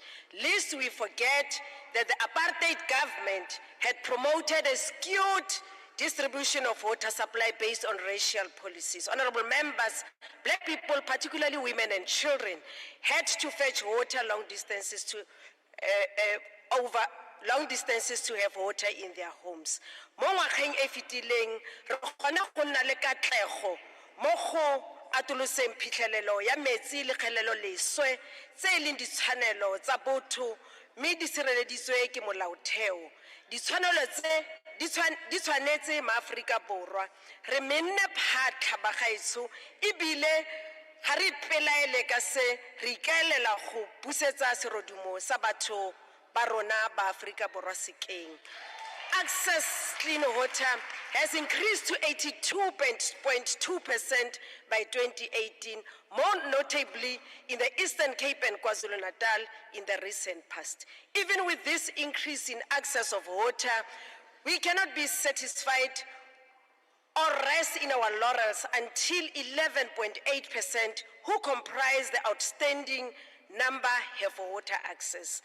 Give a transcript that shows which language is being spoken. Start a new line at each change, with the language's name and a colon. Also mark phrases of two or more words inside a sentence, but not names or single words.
English: Lest we forget that the apartheid government had promoted a skewed distribution of water supply based on racial policies. Honorable members, black people, particularly women and children, had to fetch water long distances to have water in their homes.
Tswana: Mo ngwageng e fetileng re kgona go nna le katlego mo go atoloseng phitlhelelo ya metsi le kgelelo leswe tse e leng ditshwanelo tsa botho mme di sireleditswe ke molaotheo. Ditshwanelo tse di tshwanetse maAforika Borwa re menne phatlha bagaetsho ebile ga re ipelaele ka se re ikaelela go busetsa serodumo sa batho ba rona ba Aforika Borwa sekeng.
English: Access clean water has increased to 82.2% by 2018, more notably in the Eastern Cape and KwaZulu-Natal in the recent past. Even with this increase in access of water, we cannot be satisfied or rest in our laurels until 11.8% who comprise the outstanding number have water access.